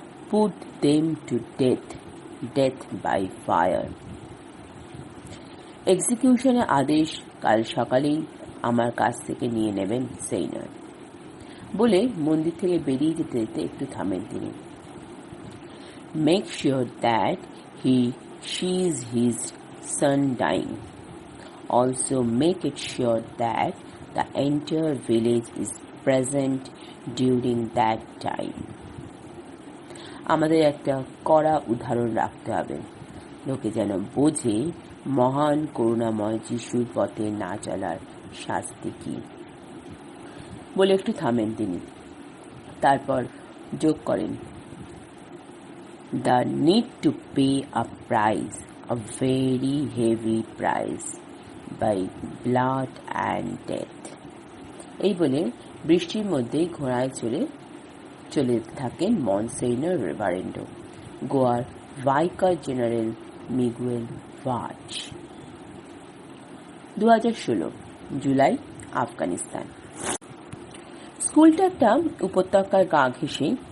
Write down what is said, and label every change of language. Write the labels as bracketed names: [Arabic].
[English] Put them to death by fire. [Bangla] এক্সিকিউশনের আদেশ কাল সকালেই আমার কাছ থেকে নিয়ে নেবেন, সেইনর। বলে মন্দির থেকে বেরিয়ে যেতে যেতে একটু থামেন তিনি। [English] Make sure that he sees his son dying. Also make it sure that the entire village is present during that time. [Bangla] আমাদের একটা কড়া উদাহরণ রাখতে হবে, লোকে যেন বোঝে মহান করুণাময় যিশুর পথে না চলার শাস্তি কি। বলে একটু থামেন তিনি। তারপর যোগ করেন, [English] the need to pay a price, a very heavy price, by blood and death. [Bangla] এই বলে বৃষ্টির মধ্যে ঘোড়ায় চলে থাকেন মনসেইনর রেভারেন্ডো, গোয়ার ভাইকার জেনারেল মিগুয়েল ভাজ। 2016 জুলাই, আফগানিস্তান। স্কুলটা একটা উপত্যকার গা ঘেঁষে।